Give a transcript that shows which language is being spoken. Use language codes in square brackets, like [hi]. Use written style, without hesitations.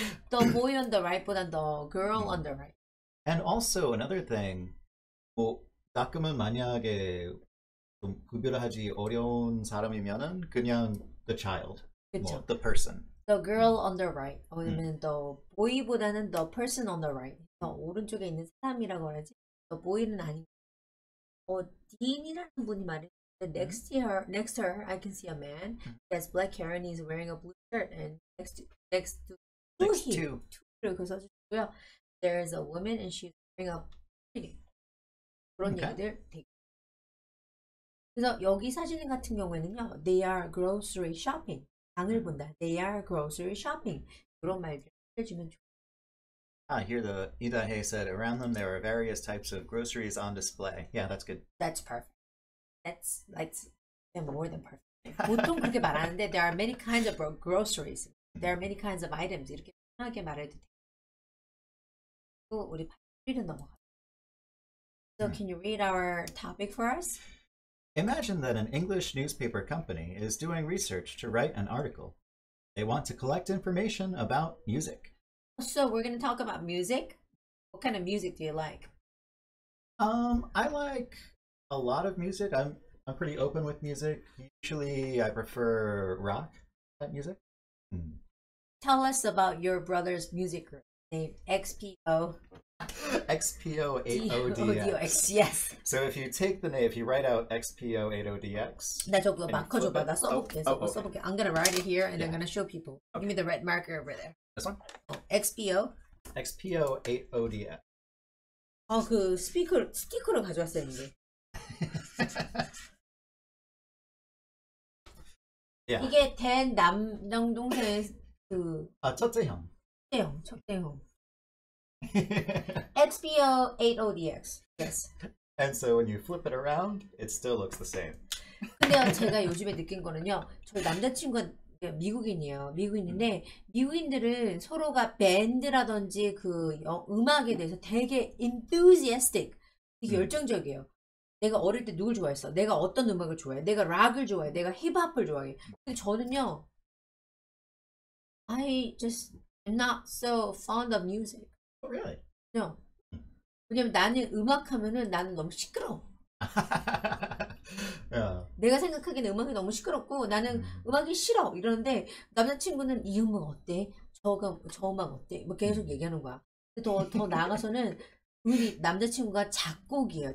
[en] The boy on the right보단 the girl on the right. And also another thing, [ko] 뭐 가끔은 만약에 좀 구별을 하기 어려운 사람이면은 그냥 the child, 뭐 the person. [en] The girl on the right. [ko] 아니면 [en] the boy보다는 the person on the right. [ko] 오른쪽에 있는 사람이라고 하지. The boy는 아니고. Dean이라는 분이 말했는데 [en] next to her, I can see a man. He has black hair and he's wearing a blue shirt. And next to [ko] 그리고 써주고요. [en] There is a woman and she's wearing a [ko] 그런 얘기들 되게. 그래서 여기 사진 같은 경우에는요, [en] they are grocery shopping. [ko] 장을 본다. [en] They are grocery shopping. [ko] 그런 말들 해주면 좋아요. [en] Here the Idahe said, around them there are various types of groceries on display. Yeah, that's good. That's perfect. That's more than perfect. [ko] 보통 그렇게 말하는데 [en] there are many kinds of groceries. There are many kinds of items. [ko] 이렇게 편하게 말해도 돼요. 또 우리 8일은 넘어가. [en] So can you read our topic for us? Imagine that an English newspaper company is doing research to write an article. They want to collect information about music. So we're going to talk about music. What kind of music do you like? I like a lot of music. I'm pretty open with music. Usually I prefer rock music. Tell us about your brother's music group named XPO. XPO80DX. Yes. So if you take the name, if you write out XPO80DX. [ko] 나 저거 바꿔줘봐. 나 써볼게. 써볼게. [en] I'm gonna write it here and I'm gonna show people. Okay. Give me the red marker over there. This one? XPO. XPO80DX. [ko] 그 스티커를 가져왔어야 했는데. [en] Yeah. [ko] 이게 된 남동생의 첫째 형. 첫째 형. XPO80DX. Yes. [en] And so when you flip it around, it still looks the same. [ko] 근데요, 제가 요즘에 느낀 거는요, 저희 남자친구가 미국인이에요. 미국인인데 미국인들은 서로가 밴드라든지 그 음악에 대해서 되게 enthusiastic, 되게 열정적이에요. 내가 어릴 때 누굴 좋아했어? 내가 어떤 음악을 좋아해? 내가 락을 좋아해? 내가 힙합을 좋아해? 근데 저는요, [en] I just am not so fond of music. Oh, really? No. [ko] 왜냐면 나는 음악 하면은 나는 너무 시끄러워. [en] Yeah. [ko] 내가 생각하기에는 음악이 너무 시끄럽고 나는 음악이 싫어 이러는데 남자친구는 이 음악 어때? 저 음악 어때? 뭐 계속 얘기하는 거야. 더 나아가서는 우리 남자친구가 작곡이에요.